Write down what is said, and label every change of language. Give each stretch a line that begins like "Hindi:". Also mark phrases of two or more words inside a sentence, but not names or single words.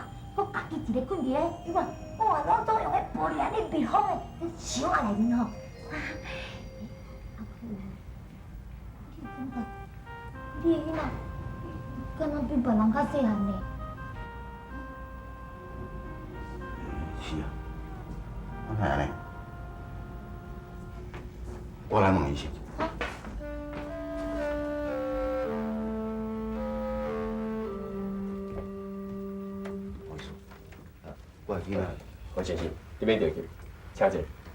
Min Nan Chinese: 我家己一个困伫个，你看，哇，拢总用个玻璃安尼密封的，这箱仔内面吼。你囡仔敢若比别人较细汉呢？是啊，我哪安尼？我来问医生。不好意思，我的囡仔。黄先生，这边就去，请坐。